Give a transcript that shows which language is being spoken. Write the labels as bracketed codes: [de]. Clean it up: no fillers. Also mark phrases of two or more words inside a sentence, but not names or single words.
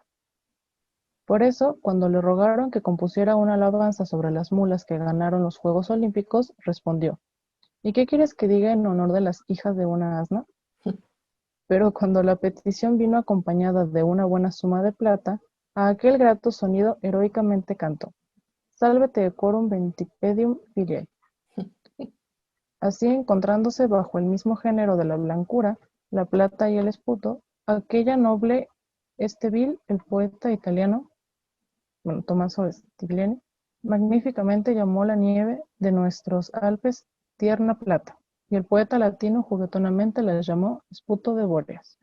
[es] Por eso, cuando le rogaron que compusiera una alabanza sobre las mulas que ganaron los Juegos Olímpicos, respondió: ¿Y qué quieres que diga en honor de las hijas de una asna? Pero cuando la petición vino acompañada de una buena suma de plata, a aquel grato sonido heroicamente cantó: [la] Salvete decorum ventipedium filiae. [es] Así, encontrándose bajo el mismo género de la blancura, la plata y el esputo, aquella noble vil, el poeta italiano, Tommaso Stigliani, magníficamente llamó la nieve de nuestros Alpes tierna plata, y el poeta latino juguetonamente la llamó esputo de Bóreas.